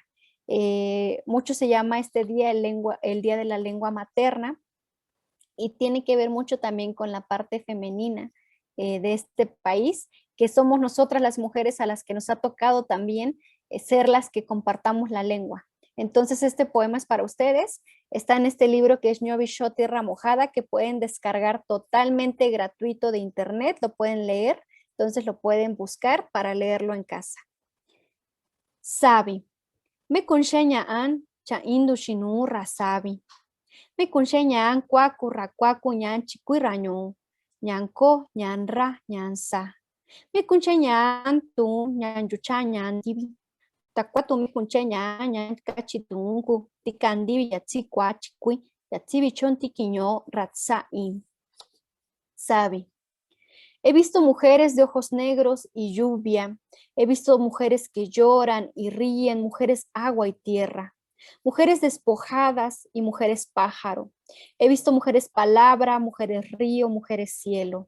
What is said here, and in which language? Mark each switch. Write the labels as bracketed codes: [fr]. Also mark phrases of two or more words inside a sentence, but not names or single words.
[es] Mucho se llama este día el Día de la Lengua Materna, y tiene que ver mucho también con la parte femenina de este país, que somos nosotras las mujeres a las que nos ha tocado también ser las que compartamos la lengua. Entonces este poema es para ustedes, está en este libro que es Ñovisho Tierra Mojada, que pueden descargar totalmente gratuito de internet, lo pueden leer, entonces lo pueden buscar para leerlo en casa. [mix] Sabi, me kunshenya cha indu shinu rasabi. Me kunshenya kwaku rakwaku nyan chikuiraño, nyanko, nyanra, nyansa. Me kunshenya tu nyan yucha nyan divi. Takwatu me kunshenya nyan kachitungu, tikandivi yatsi kwachikui, yatsi bichon tiquiño ratsain. Sabi. [es] He visto mujeres de ojos negros y lluvia. He visto mujeres que lloran y ríen, mujeres agua y tierra. Mujeres despojadas y mujeres pájaro. He visto mujeres palabra, mujeres río, mujeres cielo.